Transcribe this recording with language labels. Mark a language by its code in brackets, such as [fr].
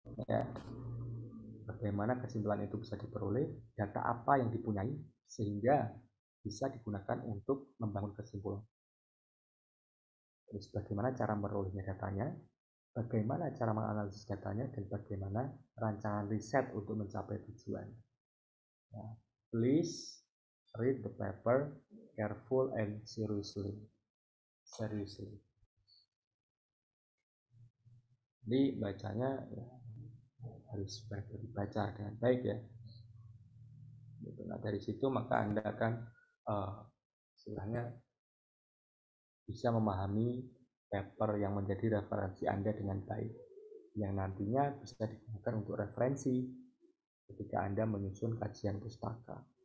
[id] Ya. Bagaimana kesimpulan itu bisa diperoleh, data apa yang dipunyai sehingga bisa digunakan untuk membangun kesimpulan. Terus bagaimana cara memperolehnya datanya, bagaimana cara menganalisis datanya, dan bagaimana rancangan riset untuk mencapai tujuan. [en] Nah, please read the paper careful and seriously. [id] Jadi bacanya ya, harus dibaca dengan baik ya. Nah, dari situ maka Anda akan istilahnya bisa memahami paper yang menjadi referensi Anda dengan baik, yang nantinya bisa digunakan untuk referensi ketika Anda menyusun kajian pustaka.